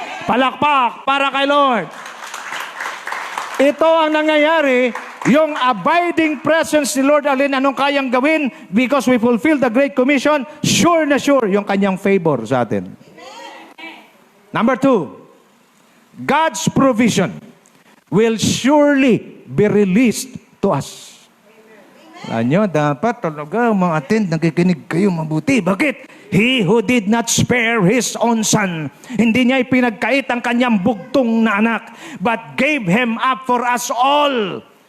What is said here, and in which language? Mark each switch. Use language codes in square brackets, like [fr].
[tl] Palakpak para kay Lord. Ito ang nangyayari, yung abiding presence ni Lord, alin anong kayang gawin [en] because we fulfill the Great Commission, [tl] sure na sure yung kanyang favor sa atin. [en] Number 2, God's provision will surely be released to us. [tl] Alam dapat talaga mga atin, nakikinig kayo mabuti. Bakit? [en] He who did not spare His own Son, [tl] hindi niya ipinagkait ang kanyang bugtong na anak, [en] but gave Him up for us all.